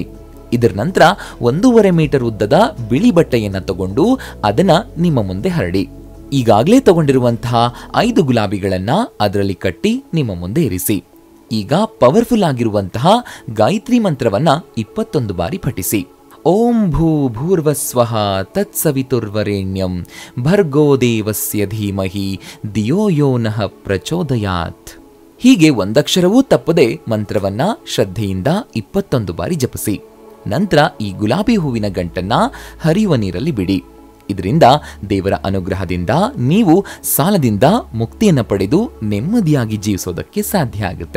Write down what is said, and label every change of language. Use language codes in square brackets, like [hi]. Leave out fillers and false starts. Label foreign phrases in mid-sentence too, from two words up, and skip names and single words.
[kn] ಇದರ ನಂತರ 1.5 ಮೀಟರ್ ಉದ್ದದ ಬಿಳಿ ಬಟ್ಟೆಯನ್ನ ತಗೊಂಡು ಅದನ್ನ ನಿಮ್ಮ ಮುಂದೆ ಹರಡಿ. ಈಗಾಗಲೇ ತಗೊಂಡಿರುವಂತಹ 5 ಗುಲಾಬಿಗಳನ್ನ ಅದರಲ್ಲಿ ಕಟ್ಟಿ ನಿಮ್ಮ ಮುಂದೆ ಇರಿಸಿ. ಈಗ ಪವರ್ಫುಲ್ ಆಗಿರುವಂತಹ ಗಾಯತ್ರಿ ಮಂತ್ರವನ್ನ 21 ಬಾರಿ ಪಠಿಸಿ. [sa] ಓಂ ಭೂ ಭೂರ್ವಸ್ವಃ ತತ್ಸವಿತುರ್ವರೆಣ್ಯಂ ಭರ್ಗೋ ದೇವಸ್ಯ ಧೀಮಹಿ ಧಿಯೋ ಯೋ ನಃ ಪ್ರಚೋದಯಾತ್. [kn] ಹೀಗೆ ಒಂದಕ್ಷರವೂ ತಪ್ಪದೆ ಮಂತ್ರವನ್ನ ಶ್ರದ್ಧೆಯಿಂದ 21 ಬಾರಿ ಜಪಿಸಿ. ನಂತರ ಈ ಗುಲಾಬಿ ಹೂವಿನ ಗಂಟನ್ನ ಹರಿಯುವ ನೀರಲ್ಲಿ ಬಿಡಿ. ಇದರಿಂದ ದೇವರ ಅನುಗ್ರಹದಿಂದ ನೀವು ಸಾಲದಿಂದ ಮುಕ್ತಿಯನ್ನ ಪಡೆದು ನೆಮ್ಮದಿಯಾಗಿ ಜೀವಿಸೋದಕ್ಕೆ ಸಾಧ್ಯ ಆಗುತ್ತೆ.